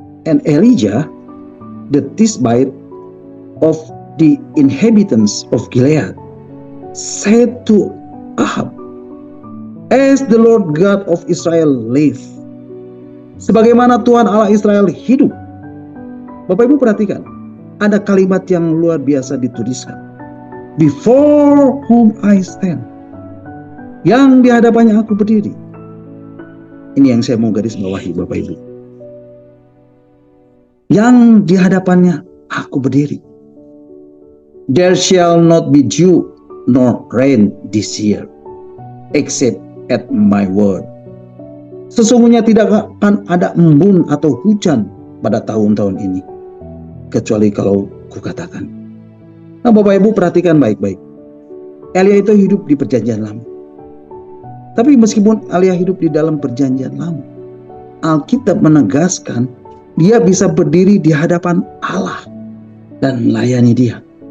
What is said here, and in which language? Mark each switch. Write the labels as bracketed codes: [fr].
[en] And Elijah, the Tishbite of the inhabitants of Gilead, said to Ahab, "As the Lord God of Israel live," [id] sebagaimana Tuhan Allah Israel hidup. Bapak Ibu perhatikan, ada kalimat yang luar biasa dituliskan. [en] "Before whom I stand," [id] yang di hadapannya aku berdiri. Ini yang saya mau garis bawahi, Bapak Ibu. Yang di hadapannya aku berdiri. [en] "There shall not be dew nor rain this year, except at my word." [id] Sesungguhnya tidak akan ada embun atau hujan pada tahun-tahun ini, kecuali kalau kukatakan. Nah, Bapak Ibu perhatikan baik-baik. Elia itu hidup di perjanjian lama. Tapi meskipun Elia hidup di dalam perjanjian lama, Alkitab menegaskan dia bisa berdiri di hadapan Allah dan melayani Dia.